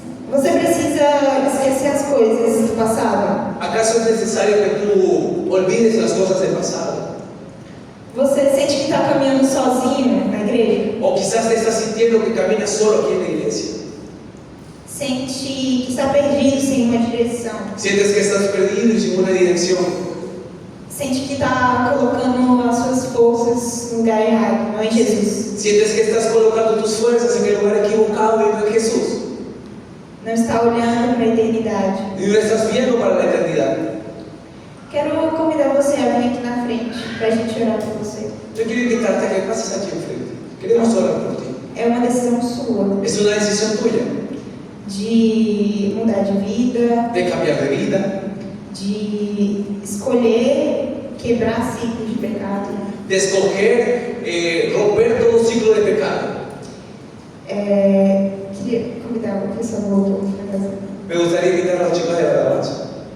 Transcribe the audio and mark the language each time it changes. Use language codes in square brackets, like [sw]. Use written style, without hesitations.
[pt] você precisa esquecer as coisas do passado. [es] ¿acaso es necesario que tú olvides las cosas del pasado? [pt] Você sente que está caminhando sozinho na igreja? [es] O quizás te estás sintiendo que caminas solo aquí en la iglesia. [pt] Sente que está perdido sem uma direção? [es] Sientes que estás perdido y sin una dirección. [pt] Sente que está colocando as suas forças no lugar errado, não em Jesus? [es] Sientes que estás colocando tus fuerzas en el lugar equivocado y no en Jesús. [pt] Não está olhando para a eternidade? [es] Y no estás viendo para la eternidad. [pt] Quero convidar você a vir aqui na frente para a gente orar por você. [es] Yo quiero invitarte a que pases aquí enfrente. Queremos orar por ti. [pt] É uma decisão sua [es] Es una decisión tuya [pt] de mudar de vida, [es] de cambiar de vida, [pt] de escolher quebrar ciclos de pecado. [es] de escoger romper todo ciclo de pecado. [pt] Queria convidar o pessoal do louvor para fazer. [es] Me gustaría invitar a los chicos de alabanza.